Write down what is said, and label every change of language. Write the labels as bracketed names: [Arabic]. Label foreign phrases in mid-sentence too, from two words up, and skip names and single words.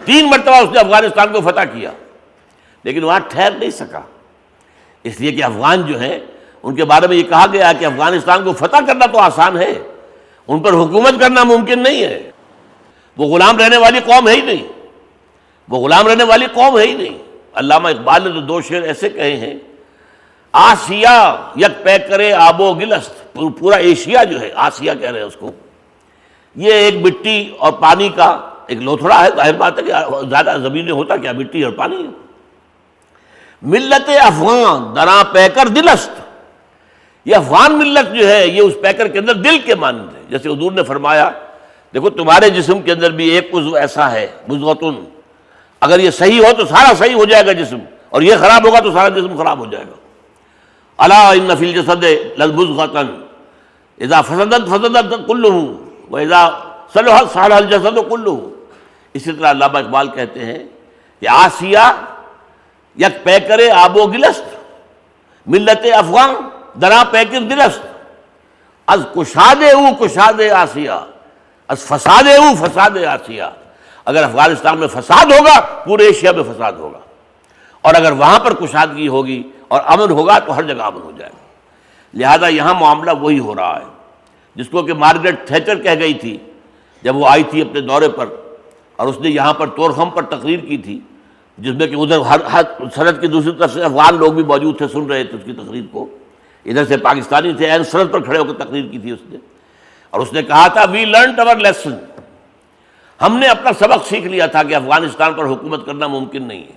[Urdu] 3 مرتبہ اس نے افغانستان کو فتح کیا، لیکن وہاں ٹھہر نہیں سکا، اس لیے کہ افغان جو ہیں ان کے بارے میں یہ کہا گیا کہ افغانستان کو فتح کرنا تو آسان ہے، ان پر حکومت کرنا ممکن نہیں ہے، وہ غلام رہنے والی قوم ہے ہی نہیں، وہ غلام رہنے والی قوم ہے ہی نہیں۔ علامہ اقبال نے تو 2 شعر ایسے کہے ہیں، [Persian] آسیا یک پیکرے آب و گلست، [Urdu] پورا ایشیا جو ہے، آسیا کہہ رہے ہیں اس کو، یہ ایک مٹی اور پانی کا ایک لوتھڑا ہے، ظاہر بات ہے کہ زیادہ زمینیں ہوتا کیا، مٹی اور پانی ہے۔ [Persian] ملت افغان دراں پیکر دلست، [Urdu] یہ افغان ملت جو ہے یہ اس پیکر کے اندر دل کے مانند ہے، جیسے حضور نے فرمایا دیکھو تمہارے جسم کے اندر بھی ایک عضو ایسا ہے مضغۃن، اگر یہ صحیح ہو تو سارا صحیح ہو جائے گا جسم، اور یہ خراب ہوگا تو سارا جسم خراب ہو جائے گا۔ [Arabic] الا ان فی الجسد لمضغۃ اذا فسدت فسدت کلہ واذا صلحت صلح الجسد کلہ۔ [Urdu] اسی طرح علامہ اقبال کہتے ہیں کہ [Persian] آسیہ یک پیکر آب و گلست، ملت افغان دراں پیکر دلست، از کشاد او کشاد آسیہ، از فساد او فساد آسیہ۔ [Urdu] اگر افغانستان میں فساد ہوگا پورے ایشیا میں فساد ہوگا، اور اگر وہاں پر کشادگی ہوگی اور امن ہوگا تو ہر جگہ امن ہو جائے گا۔ لہذا یہاں معاملہ وہی ہو رہا ہے جس کو کہ مارگریٹ تھیچر کہہ گئی تھی جب وہ آئی تھی اپنے دورے پر، اور اس نے یہاں پر طورخم پر تقریر کی تھی، جس میں کہ ادھر ہر سرحد کی دوسری طرف سے افغان لوگ بھی موجود تھے، سن رہے تھے اس کی تقریر کو، ادھر سے پاکستانی تھے، عین سرحد پر کھڑے ہو کر تقریر کی تھی اس نے، اور اس نے کہا تھا [English] We learned our lesson, [Urdu] ہم نے اپنا سبق سیکھ لیا تھا کہ افغانستان پر حکومت کرنا ممکن نہیں ہے۔